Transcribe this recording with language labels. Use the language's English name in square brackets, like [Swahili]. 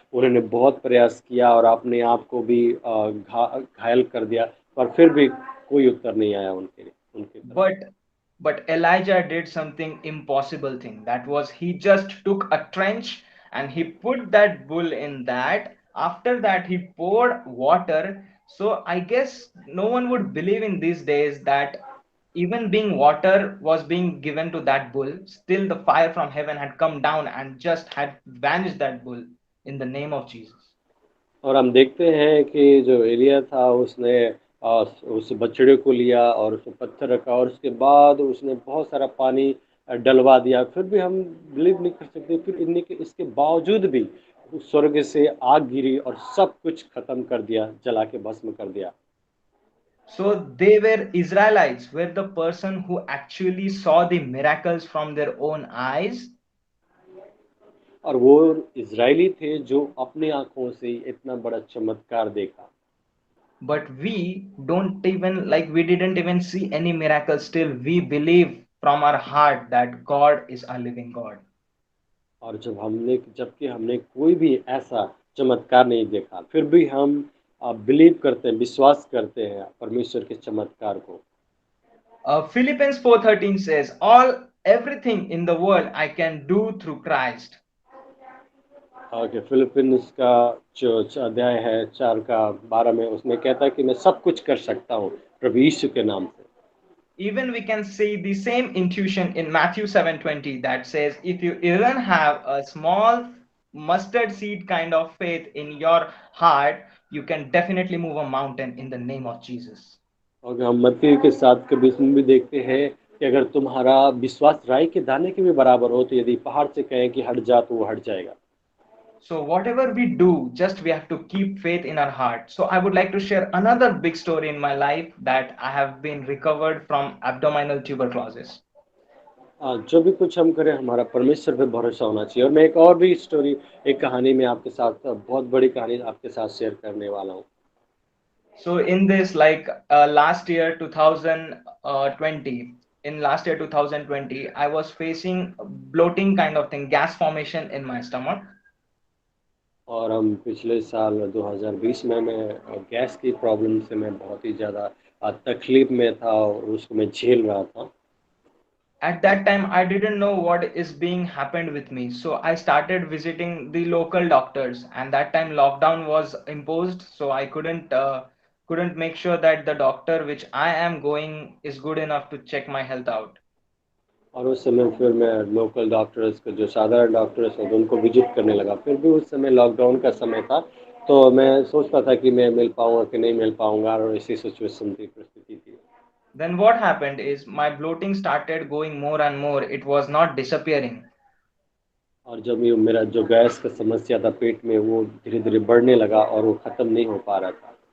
[Hindi] उन्होंने बहुत प्रयास किया और अपने आप को भी घायल कर दिया, पर फिर भी कोई उत्तर नहीं आया उनकी तरफ। [English] But Elijah did something impossible thing. That was he just took a trench and he put that bull in that. After that, he poured water. So I guess no one would believe in these days that even being water was being given to that bull, still the fire from heaven had come down and just had vanished that bull in the name of Jesus. [Hindi] और हम देखते हैं कि जो एलिया था उसने उस बछड़े को लिया और उसमें पत्थर रखा और उसके बाद उसने बहुत सारा पानी डलवा दिया, फिर भी हम बिलीव नहीं कर सकते, फिर इसके बावजूद भी उस स्वर्ग से आग गिरी और सब कुछ खत्म कर दिया, जला के भस्म कर दिया। [English] So they were Israelites, were the person who actually saw the miracles from their own eyes. [Hindi] और वो इजरायली थे जो अपनी आंखों से इतना बड़ा चमत्कार देखा। [English] But we don't even like we didn't even see any miracle. Still we believe from our heart that God is a living God. [Hindi] और जबकि हमने कोई भी ऐसा चमत्कार नहीं देखा, फिर भी हम बिलीव करते हैं, विश्वास करते हैं परमेश्वर के चमत्कार को। [English] Philippians 4:13 says, all everything in the world I can do through Christ. [Hindi] कि फिलिपिन्स का जो अध्याय है 4 का 12 में उसमें कहता है कि मैं सब कुछ कर सकता हूँ प्रभु यीशु के नाम से। [English] Even we can see the same intuition in Matthew 7:20 that says, if you even have a small mustard seed kind of faith in your heart, you can definitely move a mountain in the name of Jesus. [Hindi] और हम मत्ती के 7 के 20 में भी देखते हैं कि अगर तुम्हारा विश्वास राई के दाने के भी बराबर हो, तो यदि पहाड़ से कहें कि हट जा तो वो हट जाएगा। [English] So whatever we do, just we have to keep faith in our heart. So I would like to share another big story in my life that I have been recovered from abdominal tuberculosis. [Hindi] जो भी कुछ हम करें हमारा परमेश्वर पे भरोसा होना चाहिए। और मैं एक और भी स्टोरी, एक कहानी में आपके साथ, बहुत बड़ी कहानी आपके साथ शेयर करने वाला हूँ। [English] So in this, like last year 2020, in last year 2020, I was facing bloating kind of thing, gas formation in my stomach. [Hindi] और हम पिछले साल 2020 में मैं गैस की प्रॉब्लम से मैं बहुत ही ज़्यादा तकलीफ में था और उसको मैं झेल रहा था। [English] At that time I didn't know what is being happened with me, so I started visiting the local doctors, and that time lockdown was imposed, so I couldn't make sure that the doctor which I am going is good enough to check my health out. [Hindi] और उस समय फिर मैं local doctors को, जो साधारण doctors हैं, उनको विजिट करने लगा। फिर भी उस समय लॉकडाउन का समय था, तो मैं सोचता था कि मैं मिल पाऊँगा कि नहीं मिल पाऊँगा, और ऐसी सिचुएशन थी, परिस्थिति थी। [English] Then what happened is my bloating started going more and more. It was not disappearing. [Hindi] और जब ये मेरा जो गैस का समस्या था पेट में, वो धीरे-धीरे बढ़ने लगा और वो ख़त्म नहीं हो पा रहा था।